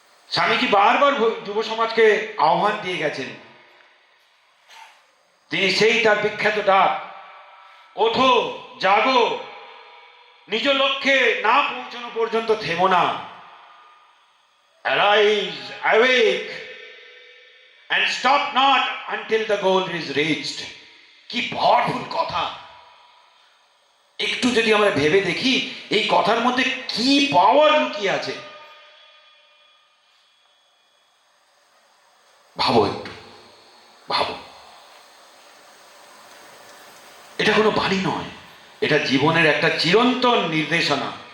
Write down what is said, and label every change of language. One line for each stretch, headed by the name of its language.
Bangla: স্বামীজি বারবার যুব সমাজকে আহ্বান দিয়ে গেছেন। তিনি সেই তার বিখ্যাত ডাক, ওঠো জাগো, নিজ লক্ষ্যে না পৌঁছানো পর্যন্ত থেমো না।
English: Arise, awake, and stop not until the goal is reached.
Bangla: কি পাওয়ারফুল কথা! একটু যদি আমরা ভেবে দেখি এই কথার মধ্যে কি পাওয়ার লুকিয়ে আছে। ভাবো একটু, ভাবো। এটা কোনো বাণী নয়, এটা জীবনের একটা চিরন্তন নির্দেশনা।